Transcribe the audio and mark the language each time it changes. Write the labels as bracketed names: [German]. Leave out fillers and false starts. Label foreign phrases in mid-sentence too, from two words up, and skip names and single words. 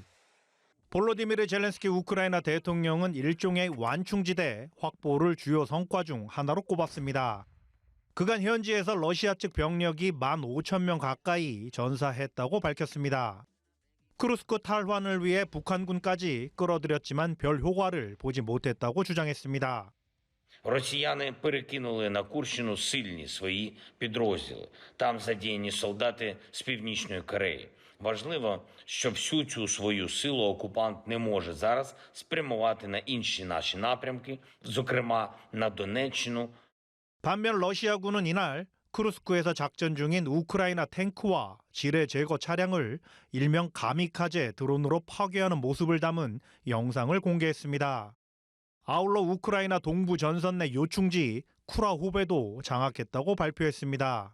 [Korean] 볼로디미르 젤렌스키 우크라이나 대통령은 일종의 완충지대 확보를 주요 성과 중 하나로 꼽았습니다. 그간 현지에서 러시아 측 병력이 15,000명 가까이 전사했다고 밝혔습니다. 쿠르스크 탈환을 위해 북한군까지 끌어들였지만 별 효과를 보지 못했다고 주장했습니다. [Ukrainian] Росіяни перекинули на Курщину сильні свої підрозділи. Там задіяні солдати з Північної Кореї. Важливо, що всю цю свою силу окупант не може зараз спрямувати на інші наші напрямки, зокрема на Донеччину. [Korean] 반면 러시아군은 이날 쿠르스크에서 작전 중인 우크라이나 탱크와 지뢰 제거 차량을 일명 가미카제 드론으로 파괴하는 모습을 담은 영상을 공개했습니다. 아울러 우크라이나 동부 전선 내 요충지 쿠라후베도 장악했다고 발표했습니다.